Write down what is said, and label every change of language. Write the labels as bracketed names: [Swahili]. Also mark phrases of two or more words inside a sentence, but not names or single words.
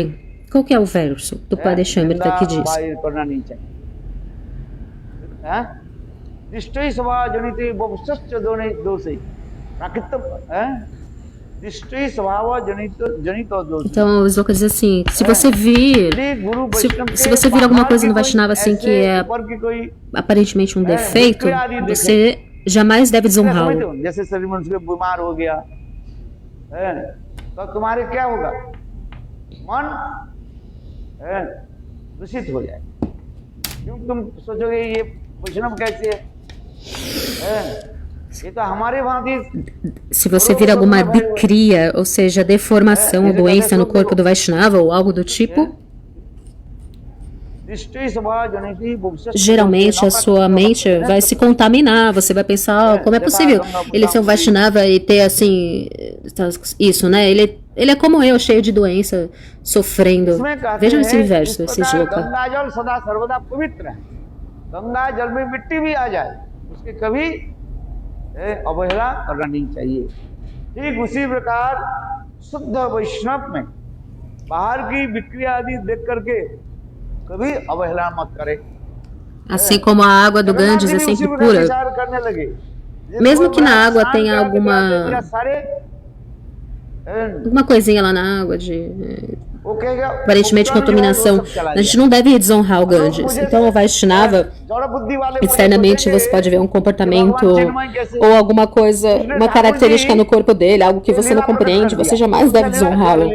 [Portuguese] Qual que é o verso do Padeshamrita que diz? Então os loucos dizem assim, se você vir alguma coisa no Vaishnava assim que é aparentemente um defeito, você jamais deve desonrá-lo. [Hindi] तो तुम्हारे क्या होगा, मन दूषित हो जाए, क्योंकि तुम सोचोगे ये वैष्णव कैसे है? ये तो हमारे भांति [Portuguese] Se você vir alguma decria, ou seja, deformação ou doença no corpo do Vaishnava ou algo do tipo, geralmente a sua mente vai se contaminar. Você vai pensar, oh, como é possível ele ser um Vaishnava e ter assim, isso, né? Ele é como eu, cheio de doença, sofrendo. Vejam esse verso, esse shloka. [Hindi] गंगा जल में मिट्टी भी आ जाए उसके कभी अवहेला करना नहीं चाहिए। ठीक उसी प्रकार शुद्ध वैष्णव में बाहर की विक्रिया आदि देख करके कभी अवहेला मत करे। [Portuguese] Assim como a água do Ganges é sempre pura, mesmo que na água tenha alguma coisinha lá na água de aparentemente contaminação, a gente não deve desonrar o Ganges. Então o Vaishnava, externamente você pode ver um comportamento ou alguma coisa, uma característica no corpo dele, algo que você não compreende, você jamais deve desonrá-lo.